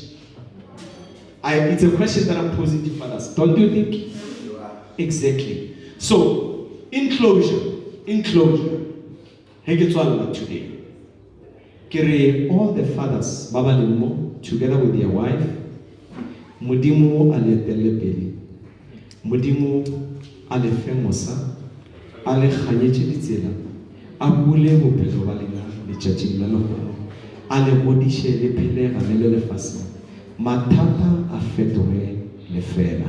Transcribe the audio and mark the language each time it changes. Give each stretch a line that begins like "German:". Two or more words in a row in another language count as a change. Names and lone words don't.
English: It's a question that I'm posing to fathers. Don't you think? Exactly. So, in closure, today, all the fathers,
Northern Sotho: Baba Limo,
English: together with their wife,
Northern Sotho: Mudimu ale telepeli, Mudimu ale femosa, ale khanyetse ditsela, abule bophelo ba lena le tšatšing la lona, ale godishe le phele ga le lefase, mathata a fetoge lefela.